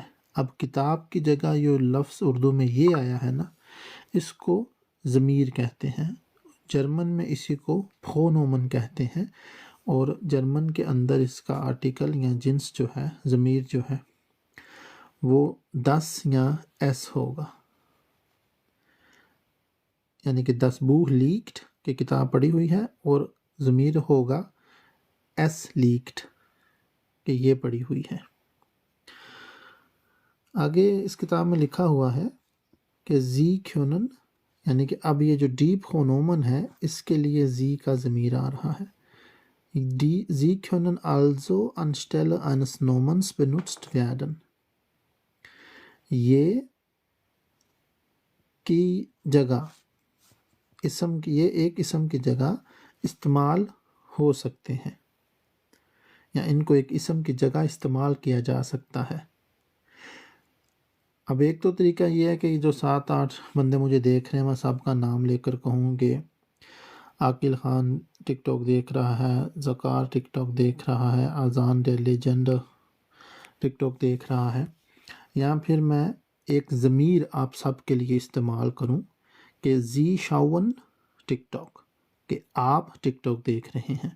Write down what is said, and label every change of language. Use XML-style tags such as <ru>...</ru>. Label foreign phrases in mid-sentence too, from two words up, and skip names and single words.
<ur>اب کتاب کی جگہ یہ لفظ اردو میں یہ آیا ہے نا، اس کو ضمیر کہتے ہیں، جرمن میں اسی کو پرونومن کہتے ہیں، اور جرمن کے اندر اس کا آرٹیکل یا جنس جو ہے، ضمیر جو ہے وہ das یا es ہوگا، یعنی کہ</ur> <de>das Buch liegt</de> <ur>کہ کتاب پڑھی ہوئی ہے، اور ضمیر ہوگا</ur> <de>es liegt</de> <ur>کہ یہ پڑھی ہوئی ہے۔ آگے اس کتاب میں لکھا ہوا ہے کہ</ur> <de>sie können،</de> <ur>یعنی کہ اب یہ جو</ur> <de>die Pronomen</de> <ur>ہے اس کے لیے sie کا ضمیر آ رہا ہے۔</ur> <de>Sie können also anstelle eines Nomens benutzt werden۔</de> <ur>یہ کی جگہ اسم کی، یہ ایک اسم کی جگہ استعمال ہو سکتے ہیں، یا ان کو ایک اسم کی جگہ استعمال کیا جا سکتا ہے۔ اب ایک تو طریقہ یہ ہے کہ جو 7-8 بندے مجھے دیکھ رہے ہیں میں سب کا نام لے کر کہوں کہ عاقل خان ٹک ٹاک دیکھ رہا ہے، ذکار ٹک ٹاک دیکھ رہا ہے، اذان ڈے لیجنڈ ٹک ٹاک دیکھ رہا ہے، یا پھر میں ایک ضمیر آپ سب کے لیے استعمال کروں کہ</ur> <de>Sie schauen</de> <ur>ٹک ٹاک، کہ آپ ٹک ٹاک دیکھ رہے ہیں۔</ur>